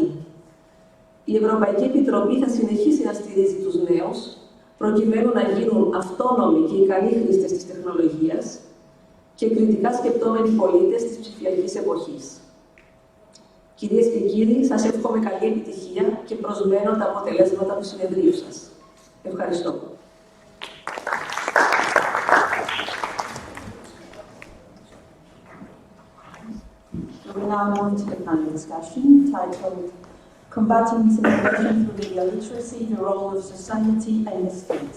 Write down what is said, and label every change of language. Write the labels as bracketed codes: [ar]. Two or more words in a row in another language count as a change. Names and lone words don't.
[el] Η Ευρωπαϊκή Επιτροπή θα συνεχίσει να στηρίζει τους νέους, προκειμένου να γίνουν αυτόνομοι και ικανοί χρήστες της τεχνολογίας και κριτικά σκεπτόμενοι πολίτες της ψηφιακής εποχής. Κυρίες και κύριοι, σας εύχομαι καλή επιτυχία και προσμένω τα αποτελέσματα του συνεδρίου σας. Ευχαριστώ. [en] We now move to the panel discussion titled Combating Misinformation through Media Literacy, the Role of Society and the States.